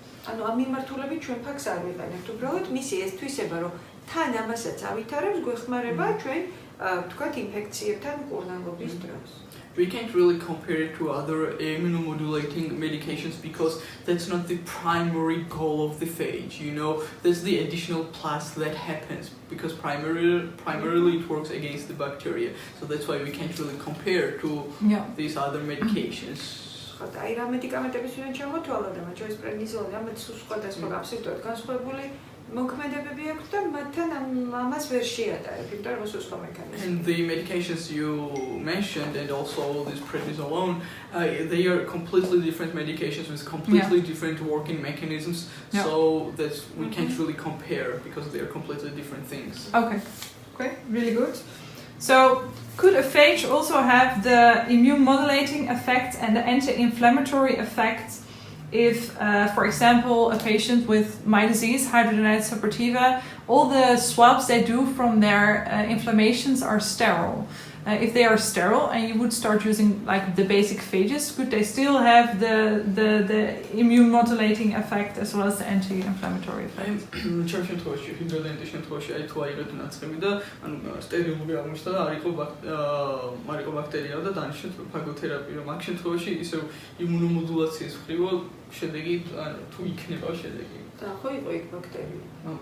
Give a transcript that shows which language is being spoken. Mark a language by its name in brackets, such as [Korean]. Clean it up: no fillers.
[Georgian] ანუ ამ მიმართულებით ჩვენ ფაგს არ ვიყენებთ, უბრალოდ მისი ეს თვისება, რომ თან ამასაც ავითარებს, გვეხმარება ჩვენ თქვათ ინფექციებთან მკურნალობის დროს. [English] We can't really compare it to other immunomodulating medications because that's not the primary goal of the phage. You know, there's the additional plus that happens because primarily it works against the bacteria. So that's why we can't really compare to these other medications. [Georgian] აი რა მედიკამენტების ვინ ჩამოთვალა და მათ შორის პრედნიზოლი, ამათ სხვადასხვა აბსოლუტურად განსხვავებული მოქმედებები აქვს და მათთან ამას ვერ შეადარებ, იმიტომ რომ სხვა მექანიზმი. [English] And the medications you mentioned and also this prednisolone, they are completely different medications with completely different working mechanisms. So that's we can't really compare because they are completely different things. Okay, really good. So could a phage also have the immune modulating effect and the anti-inflammatory effect if, for example, a patient with my disease, hidradenitis suppurativa, all the swabs they do from their inflammations are sterile? If they are sterile and you would start using like the basic phages, could they still have the immune modulating effect as well as the anti-inflammatory effect? [Georgian] Ჩემ შემთხვევაში, ჰიდროდენიტის შემთხვევაში, აი თუ აიღოთ ნაცრები და ანუ სტერილური აღმოჩნდა და არ იყო ბაქტერია და დანიშნეთ ფაგოთერაპია, რომ ამ შემთხვევაში ისევ იმუნომოდულაციის ხრივ შედეგი ანუ თუ იქნება შედეგი. და ხო იყო იქ ბაქტერია.